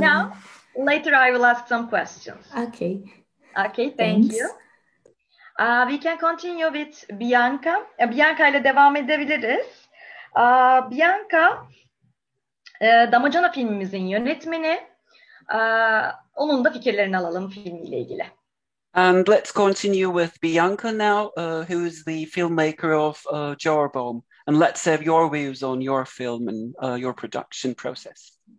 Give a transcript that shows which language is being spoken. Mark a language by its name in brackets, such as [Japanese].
[English] Now, later I will ask some questions. Okay. Okay, thank Thanks. you. We can continue with Bianca. [Turkish] Bianca ile devam edebiliriz. Bianca, Damacana filmimizin yönetmeni. Onun da fikirlerini alalım filmiyle ilgili. [English] And let's continue with Bianca now, who is the filmmaker of Jeroboam. And let's have your views on your film and your production process.